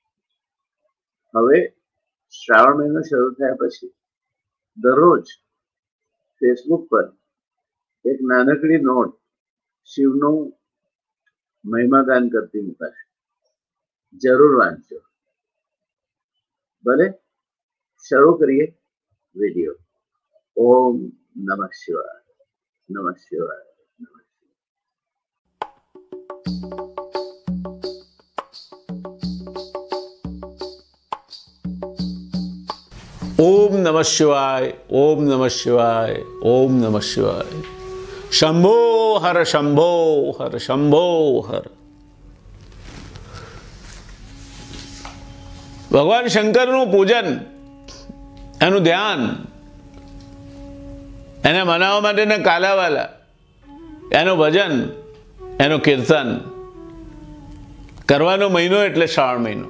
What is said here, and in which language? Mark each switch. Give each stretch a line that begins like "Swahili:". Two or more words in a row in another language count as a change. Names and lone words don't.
Gujarati: હવે શ્રાવણ મહિનો શરૂ થયા પછી દરરોજ ફેસબુક પર એક નાનકડી નોટ શિવનું મહિમાગાન કરતી મુકાશે. જરૂર વાંચજો. ભલે શરૂ કરીએ વિડીયો.
Sanskrit: ઓમ નમઃ શિવાય. નમઃ શિવાય. ओम नमः शिवाय. ओम नमः शिवाय. ओम नमः शिवाय. शंभो हर शंभो हर शंभो हर.
Gujarati: ભગવાન શંકરનું પૂજન, એનું ધ્યાન, એને મનાવવા માટેના કાલાવાલા, એનું ભજન, એનું કીર્તન કરવાનો મહિનો એટલે શ્રાવણ મહિનો.